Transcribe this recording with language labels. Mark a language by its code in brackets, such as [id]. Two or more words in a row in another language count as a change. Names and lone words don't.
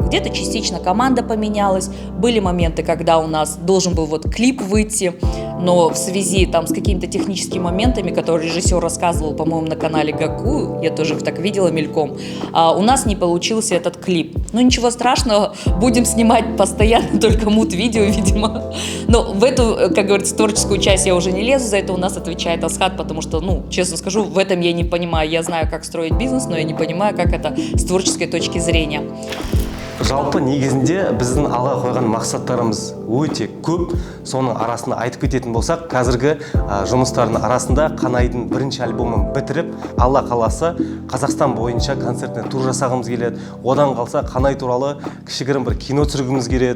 [ru] Где-то частично команда поменялась, были моменты, когда у нас должен был вот клип выйти, но в связи там с какими-то техническими моментами, которые режиссер рассказывал, по-моему, на канале Гаку, я тоже их так видела мельком, у нас не получился этот клип. Ну, ничего страшного, будем снимать постоянно только мут-видео, видимо. Но в эту, как говорится, творческую часть я уже не лезу, за это у нас отвечает Асхат, потому что, ну, честно скажу, в этом я не понимаю. Я знаю, как строить бизнес, но я не понимаю, как это с творческой точки зрения. [kk] Жалпы негізінде біздің алға қойған мақсаттарымыз өте көп. Соның арасында айтып кететін болсақ, қазіргі жұмыстардың арасында Қанайдың бірінші альбомын бітіріп, Алла қаласа Қазақстан бойынша концертіне тур жасағымыз келеді. Одан қалса Қанай туралы кішігірім бір кино түсіргіміз келеді.